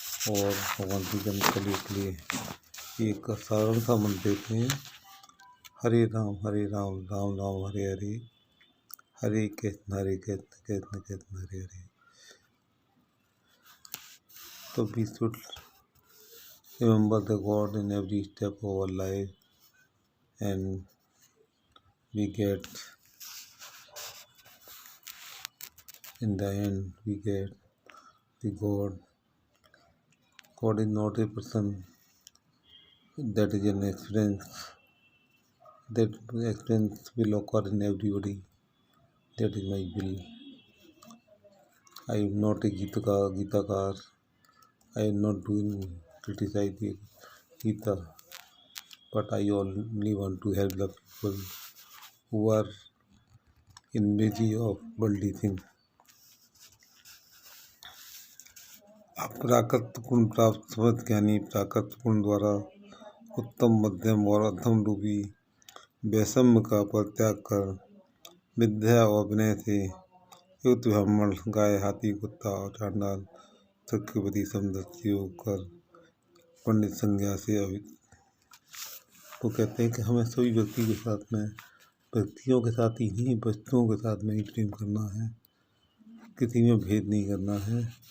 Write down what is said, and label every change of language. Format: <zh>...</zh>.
<hi>और भगवान श्री कृष्ण कलयुग के लिए एक साधारण सा मंत्र देते हैं, हरे राम राम राम हरे हरे, हरे कृष्ण कृष्ण हरे हरे।</hi> <en>तो we should remember the God in every step of our life, and we get in the end we get the God. God is not a person, that is an experience. That experience will occur in everybody. That is my will. I am not a Gita. I am not doing criticize the Gita, but I only want to help the people who are in busy of worldly things.</en> <hi>प्राकृत गुण प्राप्त समझ ज्ञानी प्राकृत गुण द्वारा उत्तम मध्यम और अधम रूपी वैषम्य का परित्याग कर विद्या और विनय से युक्त ब्राह्मण गाय हाथी कुत्ता और चांडाल चक्रवर्ती समदृष्टि होकर पंडित संज्ञा से अभी तो कहते हैं कि हमें सभी व्यक्ति के साथ में व्यक्तियों के साथ ही नहीं वस्तुओं के साथ में ही प्रेम करना है, किसी में भेद नहीं करना है।</hi>